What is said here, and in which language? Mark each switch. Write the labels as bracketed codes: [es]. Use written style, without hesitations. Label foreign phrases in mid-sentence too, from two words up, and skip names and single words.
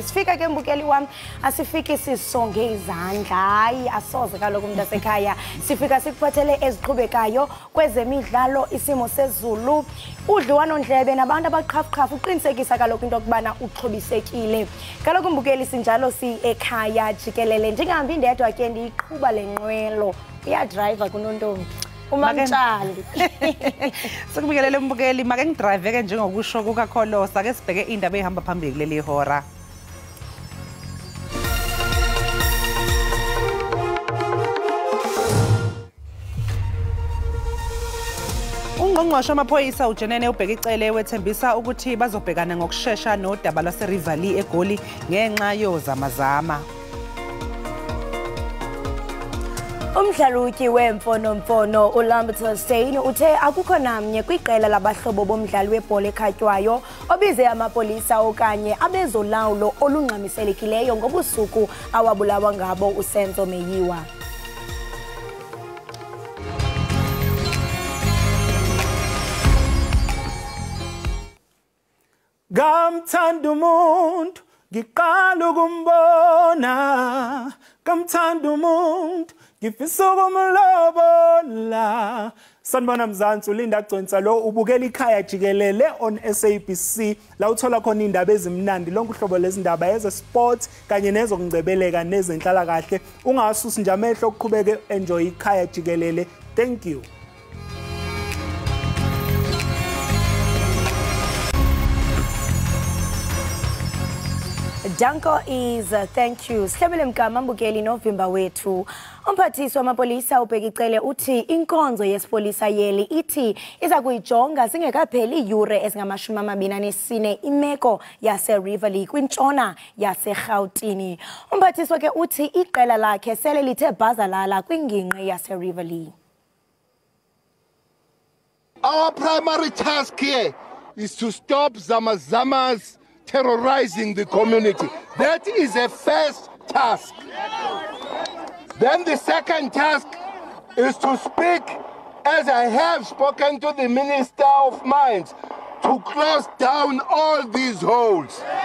[xh] Sifika ke mbukeli wam asifiki sisonge izandla hayi asoze kaloku umuntu asekhaya sifika sikuphathele eziqhubekayo kwezemidlalo isimo sezulu udliwanondlebe nabantu abaqhafuqhafu uqinisekisa kaloku into kubana uxhobisekile kaloku mbukeli sinjalo Ekhaya Jikelele ndingahambi ndedwa ke ndiyiqhuba lenqwelo uyadrive kunontombi uMamtshali [zu] Sikubikelele mbukeli make ngidrive ke njengokusho kukaKholosa ke sibheke indaba ehamba phambili kuleli hora. Ungqongqoshe amaphoyisa uJenene ubheka icele wethembisa ukuthi bazobhekana ngokusheshsha nodaba lwaseRivali eGoli ngenxa yozamazama. [xh] Umdlaluki wemfonomfono uLambert Stein uthe akukho namnye kwiqela labahlobo bomdlali webhola ekhatywayo obize amapolisa okanye abezolawulo olungxamiselekileyo ngobusuku awabulawa ngabo uSenzo Meyiwa. [zu] Ngamthanda umuntu ngiqala ukumbona ngamthanda umuntu ngifisa ukumlobola sanibona Mzansi ulinda Gconsa lo ubukela Ekhaya Jikelele on SABC la uthola khona indaba ezimnandi lonke uhlobo lezindaba eze sports kanye nezokungcebeleka nezenhlala kahle ungasusi nje amehlo ukuqhubeke enjoy Ekhaya Jikelele. [en] Thank you. Danko is thank you. [xh] Sihlebele mgama mbukeli novimba wethu. Umphathiswa wamapolisa ubheka icele uthi inkonzo yesipolisa yeli ithi iza kuyijonga singekapheli iyure ezingama-24 imeko yaseRivali kwintshona yaseRhawutini. Umphathiswa ke uthi iqela lakhe sele lithe bhazalala kwingingqi yaseRivali. [en] Our primary task here is to stop Zamazamas terrorizing the community. That is a first task. Then the second task is to speak, as I have spoken to the Minister of Mines, to close down all these holes.